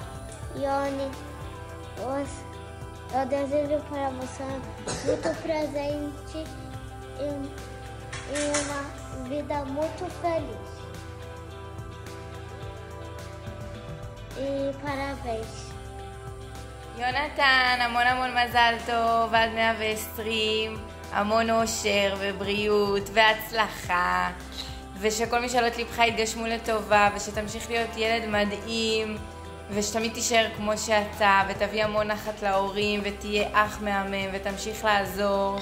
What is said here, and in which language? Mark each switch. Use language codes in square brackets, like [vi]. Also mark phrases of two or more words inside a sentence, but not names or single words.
[pt] Ione, eu desejo para você muito presente e uma vida muito feliz. E parabéns. [he] יונתן, המון המון מזל טוב, עד 120, המון אושר ובריאות והצלחה, ושכל משאלות לבך יתגשמו לטובה, ושתמשיך להיות ילד מדהים, ושתמיד תישאר כמו שאתה, ותביא המון נחת להורים, ותהיה אח מהמם, ותמשיך לעזור.